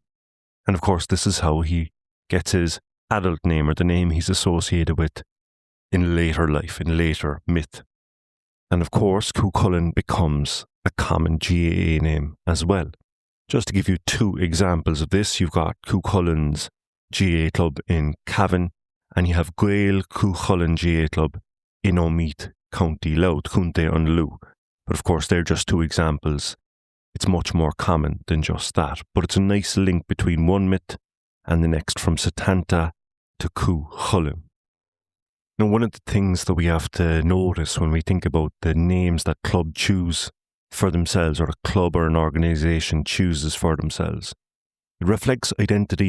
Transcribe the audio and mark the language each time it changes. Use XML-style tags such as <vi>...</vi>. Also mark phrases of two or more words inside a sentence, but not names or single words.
<en>And of course, this is how he gets his adult name, or the name he's associated with in later life, in later myth. And of course, Cú Chulainn becomes a common GAA name as well. Just to give you two examples of this, you've got Cú Chulainn's GAA club in Cavan, and you have Gael Cú Chulainn GAA club in Omeath, County Louth,</en> <ga>Cúnta an Lú.</ga> <en>But of course, they're just two examples. It's much more common than just that. But it's a nice link between one myth and the next, from Setanta to Cú Chulainn. Now, one of the things that we have to notice when we think about the names that club choose for themselves, or a club or an organisation chooses for themselves, it reflects identity.</en>